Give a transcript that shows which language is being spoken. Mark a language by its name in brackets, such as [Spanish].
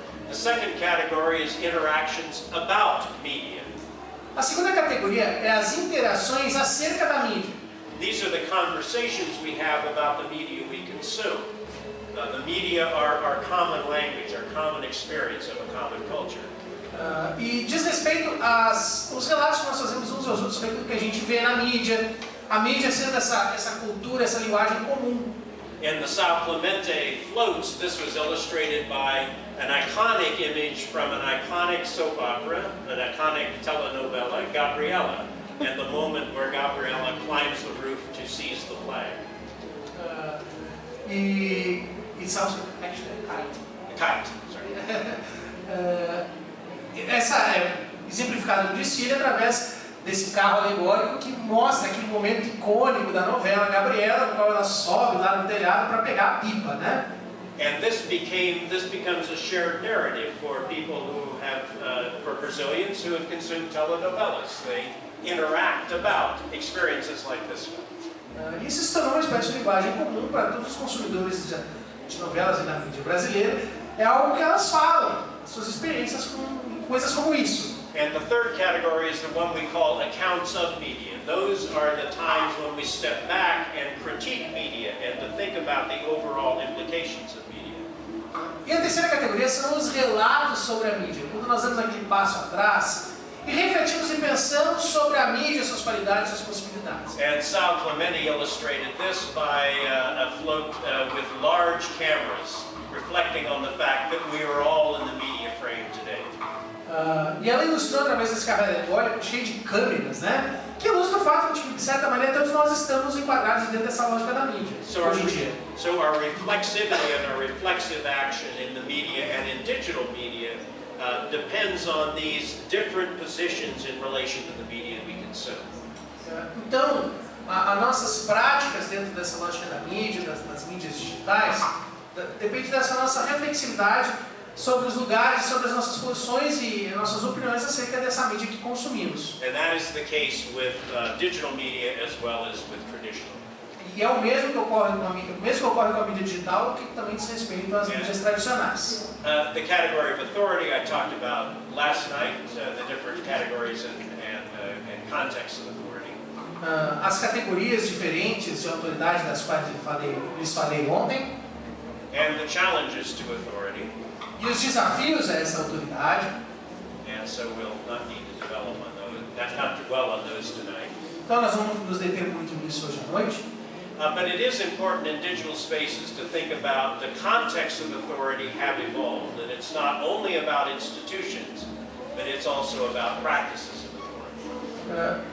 [English] The second category is interactions about media. [Portuguese] A segunda categoria é as interações acerca da mídia. [English] These are the conversations we have about the media we consume. The media are our common language, our common experience of a common culture. [Portuguese] E diz respeito aos relatos que nós fazemos uns aos outros sobre aquilo que a gente vê na mídia, a mídia sendo essa cultura, essa linguagem comum. [English] In the São Clemente floats, this was illustrated by an iconic image from an iconic soap opera, an iconic telenovela, Gabriela, and the moment where Gabriela climbs the roof to seize the flag. It sounds actually a kite. Sorry. [Portuguese] Essa é exemplificada no desfile através desse carro alegórico que mostra aquele momento icônico da novela Gabriela, no qual ela sobe lá no telhado para pegar a pipa, né? [English] And this becomes a shared narrative for people who have, for Brazilians who have consumed telenovelas. They interact about experiences like this one. [Portuguese] Isso se tornou uma espécie de linguagem comum para todos os consumidores de novelas e da mídia brasileira. É algo que elas falam, as suas experiências com coisas como isso. [English] And the third category is the one we call accounts of media. Those are the times when we step back and critique media and to think about the overall implications of media. [Portuguese] E a terceira categoria são os relatos sobre a mídia. Quando nós damos aquele passo atrás E refletimos e pensamos sobre a mídia, suas qualidades, suas possibilidades. [English] And Sal Clemente illustrated this by a float with large cameras, reflecting on the fact that we are all in the media frame today. [Portuguese] E ela ilustrou através desse carro alegórico cheio de câmeras, né? Que ilustra o fato de que, de certa maneira, todos nós estamos enquadrados dentro dessa lógica da mídia, hoje em dia. [English] So our reflexivity and our reflexive action in the media and in digital media depends on these different positions in relation to the media we consume. [Portuguese] Então, as nossas práticas dentro dessa lógica da mídia, das mídias digitais, depende dessa nossa reflexividade sobre os lugares, sobre as nossas posições e nossas opiniões acerca dessa mídia que consumimos. [English] And that is the case with digital media as well as with traditional. [Portuguese] E é o mesmo que ocorre com a mídia digital, que também diz respeito às mídias tradicionais. [English] The category of authority I talked about last night, the different categories and context of authority. [Portuguese] As categorias diferentes de autoridade das quais lhes falei ontem. [English] And the challenges to authority. [Portuguese] E os desafios a essa autoridade. [English] And so we'll not need to develop on those, not dwell on those tonight. [Portuguese] Então nós vamos nos deter muito nisso hoje à noite. [English] But it is important in digital spaces to think about the context of authority have evolved, and it's not only about institutions, but it's also about practices of authority.